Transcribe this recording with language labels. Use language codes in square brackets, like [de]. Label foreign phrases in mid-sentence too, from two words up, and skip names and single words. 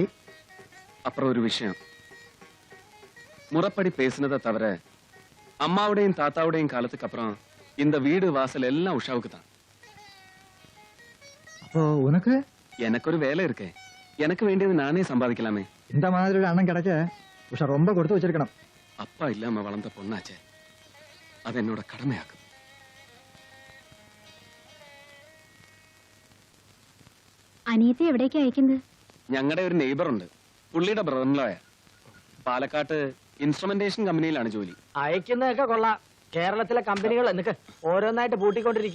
[ta] அப்புறம் ஒரு விஷயம், முறைப்படி பேசினதை தவிர அம்மாவுடையும் தாத்தாவுடையும் காலத்துக்கு அப்புறம் இந்த வீடு வாசல் எல்லாம் உஷாவுக்கு தான். அப்போ உனக்கு எனக்கு ஒரு வேலை இருக்கு, எனக்கு வேண்டியது நானே சம்பாதிக்கலாமே. இந்த மாதிரி ஒரு அண்ணன் கிடைச்ச உஷா ரொம்ப கொடுத்து வச்சிருக்கணும். அப்பா இல்லாம வளர்ந்த பொண்ணாச்சே, அது என்னோட கடமையாக்கும். [ml] അനിയത്തെ എവിടേക്കാ അയക്കുന്നത്? ഞങ്ങളുടെ ഒരു നെയ്ബർ ഉണ്ട്, പുള്ളിയുടെ ബ്രദറിൻലോയ. പാലക്കാട്ട് ഇൻസ്ട്രുമെന്റേഷൻ കമ്പനിയിലാണ് ജോലി. അയക്കുന്നതൊക്കെ കൊള്ളാം. കേരളത്തിലെ കമ്പനികൾ എന്നൊക്കെ ഓരോന്നായിട്ട് പൂട്ടിക്കൊണ്ടിരിക്കുക.